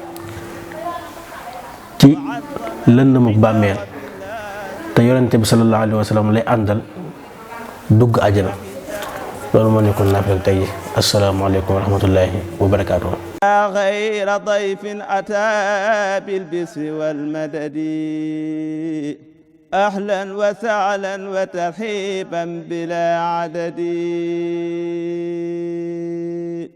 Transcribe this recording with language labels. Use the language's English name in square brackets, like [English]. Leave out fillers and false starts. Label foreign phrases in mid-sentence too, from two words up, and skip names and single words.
[Wolof] ci lëndëmuk bàmmeel te yonente bi [Arabic] صلى الله عليه وسلم [Wolof] lay àndal dugg àjjana loolu moo nekkoon naafila tey [Arabic] السلام عليكم ورحمة الله وبركاته غير ضيف أتى بالبسر والمدد أهلا وسهلا وترحيبا بلا عدد